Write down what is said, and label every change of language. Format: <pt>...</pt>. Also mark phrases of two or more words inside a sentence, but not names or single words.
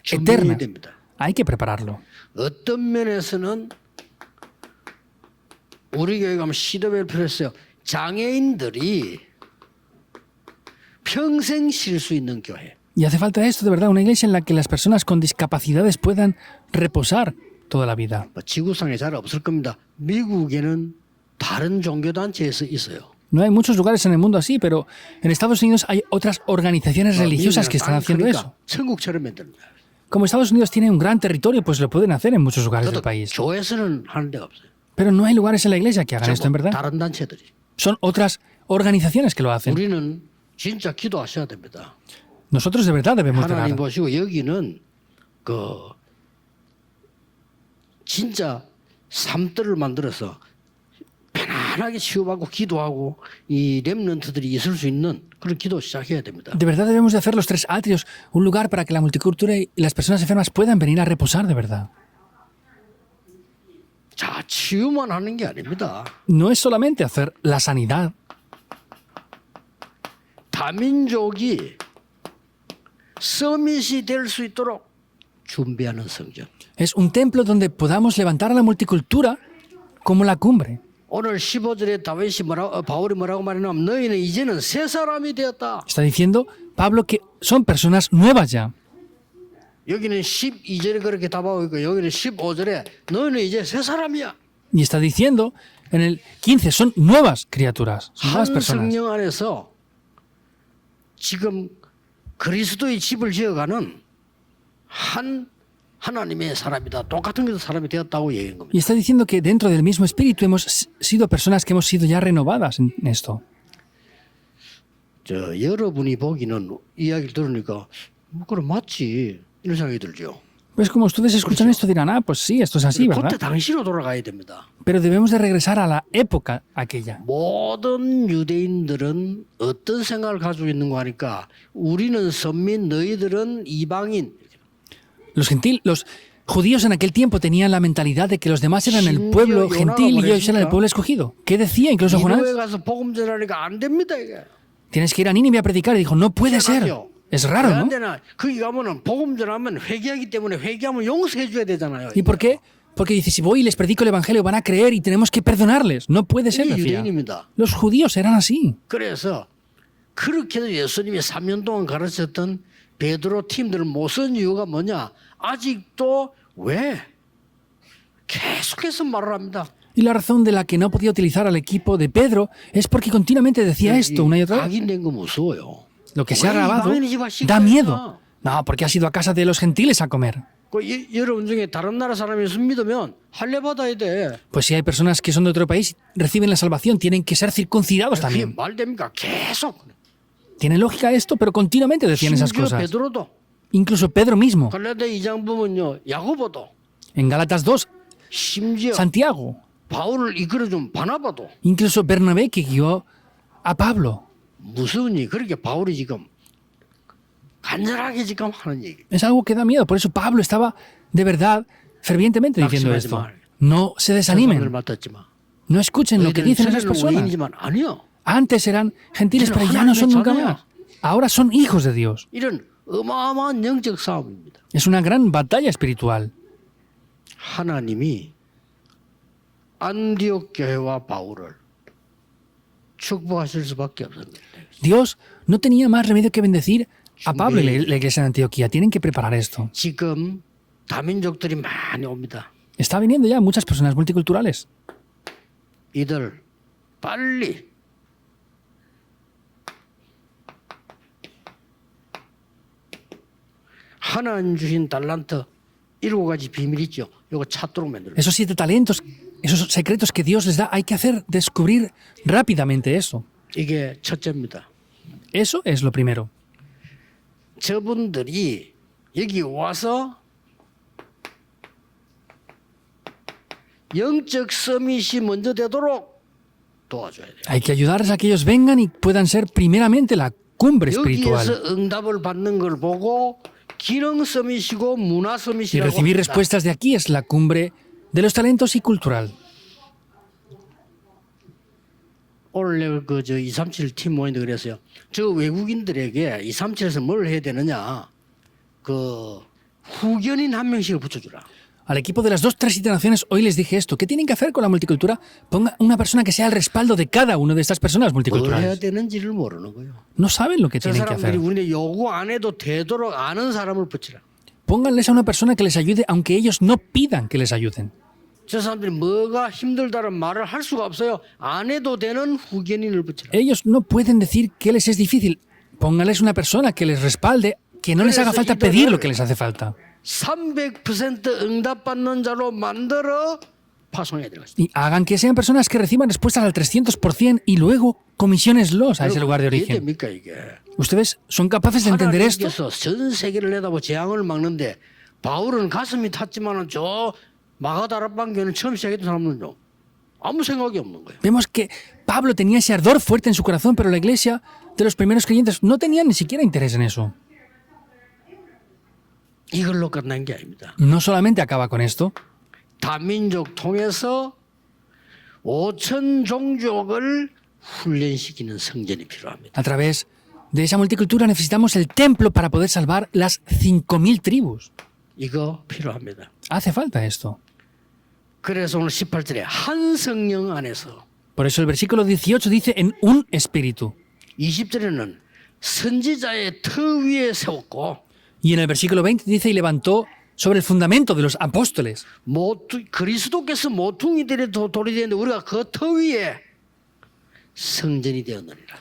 <ko>준비해야</ko> <es>eternas.</es> <ko>됩니다.</ko> <es>Hay que prepararlo.</es> <ko>어떤 면에서는 우리 교회 가면 시도별 필요했어요. 장애인들이 평생 쉴 수 있는 교회.</ko> <es>Y hace falta esto, de verdad, una iglesia en la que las personas con discapacidades puedan reposar toda la vida.</es> <ko>지구상에 잘 없을 겁니다. 미국에는 다른 종교단체에서 있어요.</ko> <es>No hay muchos lugares en el mundo así, pero en Estados Unidos hay otras organizaciones religiosas que están haciendo eso.</es> <ko>천국처럼 만드는 거예요.</ko> <es>Como Estados Unidos tiene un gran territorio, pues lo pueden hacer en muchos lugares del</es> <ko>그래도</ko> <es>país.</es> <ko>교회에서는 하는 데가 없어요.</ko> <es>Pero no hay lugares en la iglesia que hagan esto en verdad.</es> <ko>다른 단체들이.</ko> <es>Son otras organizaciones que lo hacen.</es> <ko>우리는 진짜 기도하셔야 됩니다.</ko> <es>Nosotros de verdad debemos</es> <ko>하나님</ko> <es>orar.</es> <ko>보시고 여기는 그 진짜 삶들을 만들어서 편안하게 치유받고 기도하고 이 렘넌트들이 있을 수 있는 그런 기도 시작해야 됩니다.</ko> <es>De verdad debemos de hacer los 3 atrios un lugar para que la multicultura y las personas enfermas puedan venir a reposar de verdad.</es> <ko>자, 치유만 하는 게 아닙니다.</ko> <es>No es solamente hacer la sanidad.</es> <ko>다민족이 서밋이 될 수 있도록 준비하는 성전.</ko> <es>Es un templo donde podamos levantar a la multicultura como la cumbre.</es> <ko>오늘 15절에 바울이 뭐라고 말했냐면 너희는 이제는 새 사람이 되었다.</ko> <es>Está diciendo Pablo que son personas nuevas ya.</es> <ko>여기는 12절에 그렇게 답하고 있고 여기는 15절에 너희는 이제 새 사람이야.</ko> <es>Y está diciendo en el 15, son nuevas criaturas, son nuevas</es> <ko>한</ko> <es>personas.</es> <ko>성령 안에서 지금 그리스도의 집을 지어가는 한 하나님의 사람이다. 똑같은 게 사람이 되었다고 얘기한 겁니다.</ko> <es>Y está diciendo que dentro del mismo espíritu hemos sido personas que hemos sido ya renovadas en esto.</es> <ko>여러분이 보기는 이야기를 들으니까 그럼 맞지 이런 생각이 들죠.</ko> <es>Pues como ustedes escuchan esto dirán, ah, pues sí, esto es así,</es> <ko>그때</ko> <es>¿verdad?</es> <ko>당시로 돌아가야 됩니다.</ko> <es>Pero debemos de regresar a la época aquella.</es> <ko>모든 유대인들은 어떤 생각을 가지고 있는 거 하니까 우리는 선민, 너희들은 이방인.</ko> <es>Los judíos en aquel tiempo tenían la mentalidad de que los demás eran el pueblo gentil y ellos eran el pueblo escogido. ¿Qué decía incluso Jonás?</es> <ko>니느웨 가서 복음 전하니까 안 됩니다 이게.</ko> <es>Tienes que ir a Nínive a predicar. Y dijo, no puede ser. Es raro,</es> <ko>왜안</ko> <es>¿no?</es> <ko>되나? 거기 가면은 복음 전하면 회개하기 때문에 회개하면 용서해 줘야 되잖아요.</ko> <es>¿Y por qué? Porque dice, si voy y les predico el evangelio van a creer y tenemos que perdonarles. No puede ser,</es> <ko>이게</ko> <es>decía.</es> <ko>유대인입니다.</ko> <es>Los judíos eran así.</es> <ko>그래서 그렇게도 예수님이 3년 동안 가르쳤던 베드로 팀들을 못 쓴 이유가 뭐냐? 아직도 왜 계속해서 말을 합니다.</ko> <es>Y la razón de la que no podía utilizar al equipo de Pedro es porque continuamente decía esto una y otra vez.</es> <ko>각인된 거 무서워요.</ko> <es>Lo que se ha</es> <ko>왜</ko> <es>grabado</es> <ko>이방인의 집 와서</ko> <es>da</es> <ko>식사했나?</ko> <es>miedo. No, porque has ido a casa de los gentiles a comer.</es> <ko>여러분 중에 다른 나라 사람이 있으면 믿으면 할례 받아야 돼.</ko> <es>Pues si hay personas que son de otro país y reciben la salvación, tienen que ser circuncidados</es> <ko>그게</ko> <es>también.</es> <ko>말 됩니까? 계속.</ko> <es>Tiene lógica esto, pero continuamente decían esas</es> <ko>심지어</ko> <es>cosas.</es> <ko>베드로도</ko> <es>Incluso Pedro mismo.</es> <ko>갈라디아 2장 보면요. 야고보도</ko> <es>En Gálatas 2,</es> <ko>심지어</ko> <es>Santiago.</es> <ko>바울을 이끌어준 바나바도</ko> <es>Incluso Bernabé que guió a Pablo.</es> <ko>무서우니 그렇게 바울이 지금 간절하게 지금 하는 얘기.</ko> <es>Es algo que da miedo. Por eso Pablo estaba de verdad fervientemente diciendo</es> <ko>낙심하지</ko> <es>esto.</es> <ko>말.</ko> <es>No se</es> <ko>사람을</ko> <es>desanimen.</es> <ko>맡았지 마.</ko> <es>No escuchen lo que</es> <ko>너희들은</ko> <es>dicen esas</es> <ko>전에는</ko> <es>personas.</es> <ko>외인이지만 아니요.</ko> <es>Antes eran gentiles, pero ya no son nunca más. Ahora son hijos de Dios.</es> <ko>이런 어마어마한 영적 싸움입니다.</ko> <es>Es una gran batalla espiritual.</es> <ko>하나님이 안디옥 교회와 바울을 축복하실 수밖에 없습니다.</ko> <es>Dios no tenía más remedio que bendecir a Pablo y la iglesia de Antioquía. Tienen que preparar esto.</es> <ko>지금 다민족들이 많이 옵니다.</ko> <es>Está viniendo ya muchas personas multiculturales.</es> <ko>이들 빨리 하나님 주신 달란트 7가지 비밀 있죠. 이거 찾도록 만들어.</ko> <es>Esos 7 talentos, esos secretos que Dios les da, hay que hacer descubrir rápidamente eso.</es> <ko>이게 첫째입니다.</ko> <es>Eso es lo primero.</es> <ko>저분들이 여기 와서 영적 서밋이 먼저 되도록 도와줘야 돼요.</ko> <es>Hay que ayudarles a que ellos vengan y puedan ser primeramente la cumbre espiritual.</es> <ko>여기에서 응답을 받는 걸 보고 기능 서밋이고 문화</ko> <es>Y</es> <ko>서밋이라고</ko> <es>recibir</es> <ko>합니다.</ko> <es>respuestas de aquí es la cumbre de los talentos y cultural.</es> <ko>오늘 그저 237 팀 모임도 그랬어요. 저 외국인들에게 237에서 뭘 해야 되느냐? 그 후견인 한 명씩을 붙여주라.</ko> <es>Al equipo de las 2, 3 naciones hoy les dije esto. ¿Qué tienen que hacer con la multicultura? Ponga una persona que sea el respaldo de cada una de estas personas</es> <ko>뭘 해야</ko> <es>multiculturales.</es> <ko>되는지를 모르는 거예요.</ko> <es>No saben lo que</es> <ko>저</ko> <es>tienen que</es> <ko>사람들이</ko> <es>hacer.</es> <ko>우리는 요구 안 해도 되도록 아는 사람을 붙이라.</ko> <es>Pónganles a una persona que les ayude aunque ellos no pidan que les ayuden.</es> <ko>저 사람들이 뭐가 힘들다는 말을 할 수가 없어요. 안 해도 되는 후견인을 붙이라.</ko> <es>Ellos no pueden decir que les es difícil. Pónganles una persona que les respalde, que no les haga falta pedir lo que les hace falta.</es> <ko>300% 응답받는 자로 만들어 파송해야 되는 것이다.</ko> <es>Y hagan que sean personas que reciban respuestas al 300% y luego comisionenlos a ese lugar de origen.</es> <ko>이해됩니까 이게?</ko> <es>¿Ustedes son capaces de entender esto?</es> <ko>하나님께서 전 세계를 내다보고 재앙을 막는데 바울은 가슴이 탔지만은 저 마가다락방 교회는 처음 시작했던 사람은요 아무 생각이 없는 거예요.</ko> <es>Vemos que Pablo tenía ese ardor fuerte en su corazón, pero la iglesia de los primeros creyentes no tenía ni siquiera interés en eso.</es> <ko>이걸로 끝난 게 아닙니다.</ko> <es>No solamente acaba con esto,</es> <ko>다민족 통해서 5천 종족을 훈련시키는 성전이 필요합니다.</ko> <es>a través de esa multicultura necesitamos el templo para poder salvar las 5.000 tribus.</es> <ko>이거 필요합니다.</ko> <es>Hace falta esto.</es> <ko>그래서 오늘 18절에 한 성령 안에서</ko> <es>Por eso el versículo 18 dice en un espíritu.</es> <ko>20절에는 선지자의 터 위에 세웠고</ko> <es>Y en el versículo 20 dice y levantó sobre el fundamento de los apóstoles.</es> <ko>그리스도께서 모퉁이 돌이 되는데 우리가 그 터 위에 성전이 되었느니라.</ko>